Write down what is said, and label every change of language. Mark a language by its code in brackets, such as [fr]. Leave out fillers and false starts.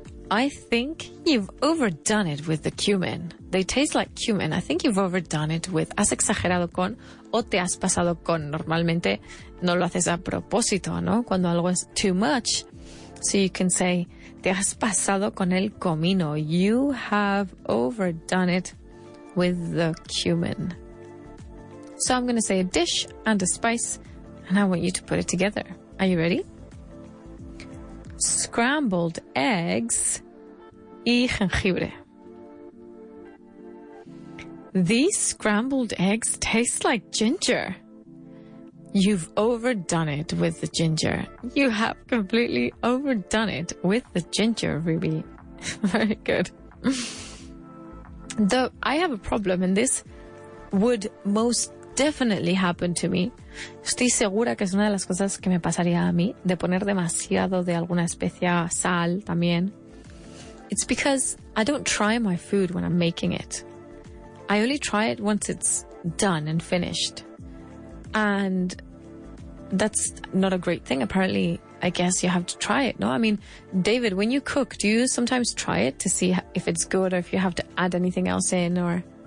[en] I think you've overdone it with the cumin. They taste like cumin. I think you've overdone it with. [es] Has exagerado con o te has pasado con. Normalmente no lo haces a propósito, ¿no? Cuando algo es [en] too much. So you can say, [es] te has pasado con el comino. [en] You have overdone it with the cumin. So I'm going to say a dish and a spice, and I want you to put it together. Are you ready? Scrambled eggs [es] y jengibre. [en] These scrambled eggs taste like ginger. You've overdone it with the ginger. You have completely overdone it with the ginger, Ruby. Very good. Though I have a problem, and this would most definitely happen to me. [es] Estoy segura que es una de las cosas que me pasaría a mí, de poner demasiado de alguna especia, sal también. [en] It's because I don't try my food when I'm making it. I only try it once it's done and finished. And that's not a great thing. Apparently, I guess you have to try it, no? I mean, David, when you cook, do you sometimes try it to see if it's good or if you have to add anything else in, or?